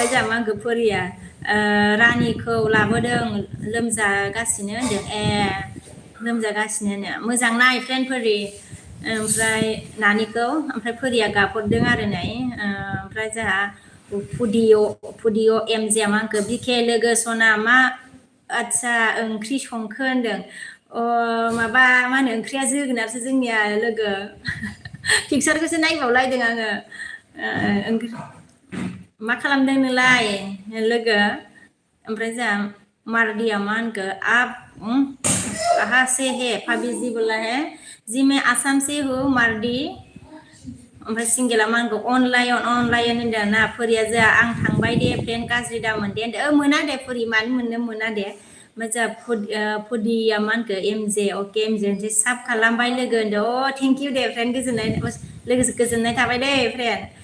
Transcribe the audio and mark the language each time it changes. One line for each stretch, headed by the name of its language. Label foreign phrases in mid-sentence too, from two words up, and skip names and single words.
Bodo: जोंहा मा होनखो फोरिया रानिखौ लाबोदों लोमजागासिनो होनदों लोमजागासिनो मोजां नाय फ्रेन्डफोरि ओमफ्राय नानिखौ ओमफ्राय फोरिया गाबहरदों आरो नै ओमफ्राय जोंहा फुदिअ एमजेया मा होनखो बिके लोगो सना मा आदसा ओंख्रि संखो होनदों माबा मा होनो ओंख्रिया जोगोनारसो जोंनिया लोगो पिकसारखौसो नायबावलायदों आङो मा खालामदों नोंलाय लोगो ओमफ्राय जोंहा मारदिया मा होनखो
Hindi: कहाँ से है फाबिजि बोला है जी मैं आसाम से हूँ
Bodo: मारदी ओमफ्राय सिंगेला मा होनखो अनलाइन होनदों ना फोरिया जोंहा आं थांबाय दे फ्रेन्ड गाज्रि दा मोन दे होनदों मोना दे फोरि मानो मोननो मोना दे ओमफ्राय जोंहा फुदिया मा होनखो एमजे अके एमजे होनसै साब खालामबाय लोगो होनदों
English: thank you
Bodo: दे फ्रेन्ड गोजोननाय थाबाय दे फ्रेन्ड